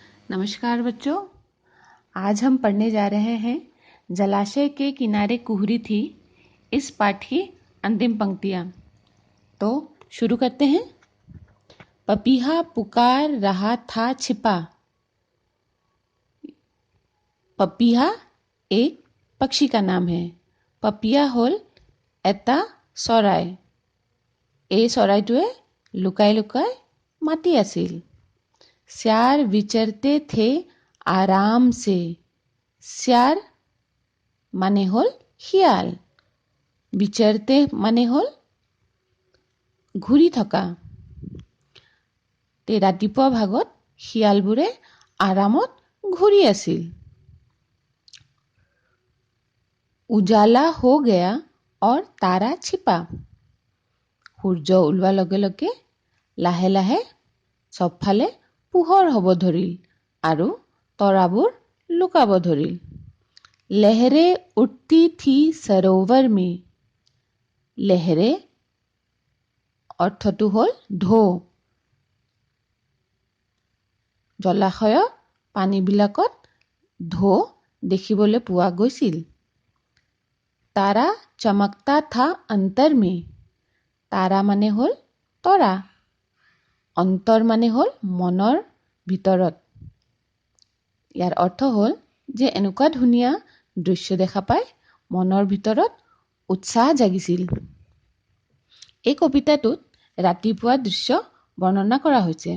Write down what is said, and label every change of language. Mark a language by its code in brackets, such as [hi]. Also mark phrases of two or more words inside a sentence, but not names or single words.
[hi] नमस्कार बच्चों, आज हम पढ़ने जा रहे हैं जलाशय के किनारे कुहरी थी इस पाठ की अंतिम पंक्तियाँ। तो शुरू करते हैं। पपीहा पुकार रहा था छिपा। पपीहा एक पक्षी का नाम है। [as] पपिया হল এটা চৰাই। এই চৰাইটোৱে লুকাই লুকাই মাতি আছিল। [hi] श्यार विचरते थे आराम से। [as] श्यार মানে হ'ল শিয়াল, विचरते মানে হ'ল ঘূৰি থকা। তে ৰাতিপুৱা ভাগত শিয়ালবোৰে আৰামত ঘূৰি আছিল। [hi] उजाला हो गया और तारा छिपा। [as] সূৰ্য ওলোৱাৰ লগে লগে লাহে লাহে চবফালে পোহৰ হ'ব ধৰিল আৰু তৰাবোৰ লুকাব ধৰিল। [hi] लहरे उठती थी सरोवर में। [as] लहरे অৰ্থটো হ'ল ঢৌ। জলাশয়ৰ পানীবিলাকত ঢৌ দেখিবলৈ পোৱা গৈছিল। [hi] तारा चमकता था अंतर में। [as] तारा माने হ'ল তৰা, অন্তৰ মানে হ'ল মনৰ ভিতৰত। ইয়াৰ অৰ্থ হ'ল যে এনেকুৱা ধুনীয়া দৃশ্য দেখা পাই মনৰ ভিতৰত উৎসাহ জাগিছিল। এই কবিতাটোত ৰাতিপুৱা দৃশ্য বৰ্ণনা কৰা হৈছে।